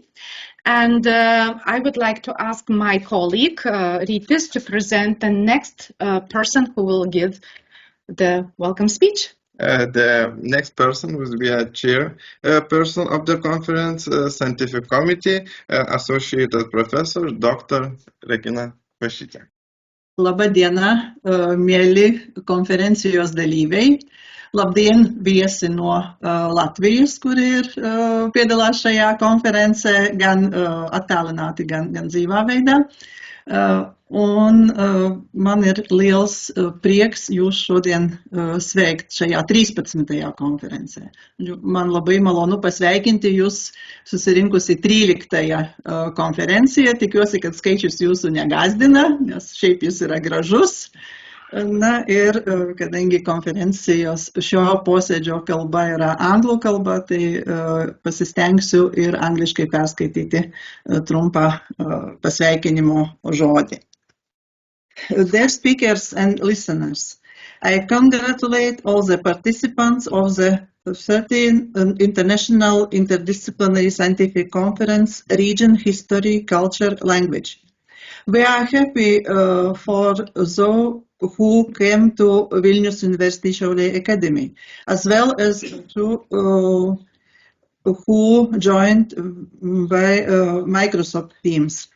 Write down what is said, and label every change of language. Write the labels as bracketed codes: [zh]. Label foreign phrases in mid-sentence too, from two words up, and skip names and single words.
[en] And I would like to ask my colleague, Rytis, to present the next person who will give the welcome speech. The next person will be a chairperson of the conference scientific committee, associated professor, Dr. Regina Kvašytė. [lt] Labą dieną, mėly konferencijos dalyviai. [lv] Labdien viesi no Latvijas, kuri ir piedalās šajā konferencē, gan attālināti, gan dzīvā veidā. Un man ir liels prieks jūs šodien sveikt šajā 13. konferencē. [lt] Man labai malonu pasveikinti jūs susirinkusi 13. konferencija. Tikiuosi, kad skaičius jūsų negazdina, nes šiaip jis yra gražus. Na ir kadangi konferencijos šio posėdžio kalba yra anglų kalba, tai pasistengsiu ir angliškai perskaityti trumpą pasveikinimo žodį. [en] Dear speakers and listeners, I congratulate all the participants of the 13th International Interdisciplinary Scientific Conference, Region, History, Culture, Language. We are happy for those who came to Vilnius University Šiauliai Academy, as well as to who joined by Microsoft Teams.